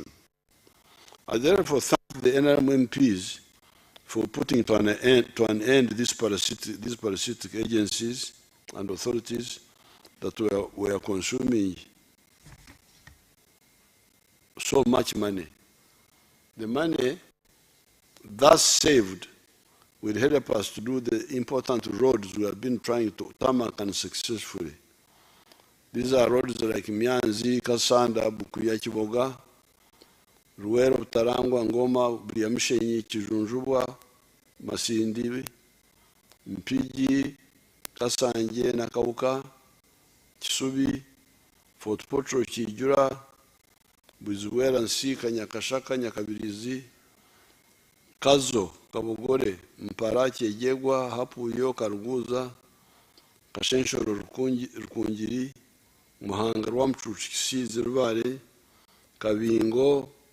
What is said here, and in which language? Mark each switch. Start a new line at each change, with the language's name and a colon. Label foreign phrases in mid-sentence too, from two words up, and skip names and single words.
English: I therefore thank the NRM MPs for putting to an end these parasitic agencies and authorities that were consuming so much money. The money thus saved will help us to do the important roads we have been trying to tarmac and successfully. These are roads like Mianzi, Kasanda, Bukuya, Chiboga, Ruwero, Tarangwa, Ngoma, Briamshenyi, Chijunjubwa, Masindi, Mpiji, Kasanje, Nakauka, Chisubi, Fort Potro, Chijura, Buzuwera, Nsika, Nyakashaka, Nyakabirizi, Kazo, Kabogore, Mparachi, Ejegwa, Hapuyo, Karuguza, Kashenshoro, Rukungiri, Muhanga, Rwamchuchi, Kisizi, Rubare, Kabingo,